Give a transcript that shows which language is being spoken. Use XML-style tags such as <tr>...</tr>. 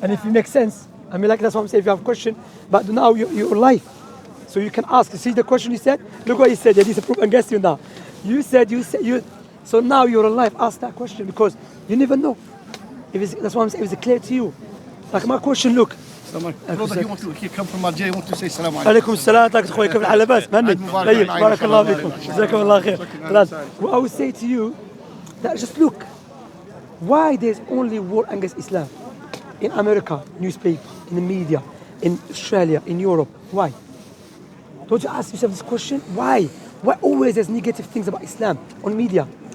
<en>And if it makes sense, I mean, like that's what I'm saying. If you have a question, but now you're live, so you can ask. See the question you said. Look what you said. Yeah, this is proof against you now. You said. So now you're alive. Ask that question because you never know. That's what I'm saying. If it's clear to you, like my question. Look. He come from Algeria. You want to say salam alaikum.</en> <ar>عليكم السلام تاك خويا كيف الحال لاباس مهني طيب بارك الله فيكم جزاكم الله خير خلاص.</ar> <en>What I would say to you that just look why there's only war against Islam in America newspaper, in the media, in Australia, in Europe. Why? Don't you ask yourself this question? Why always there's negative things about Islam on media?</en>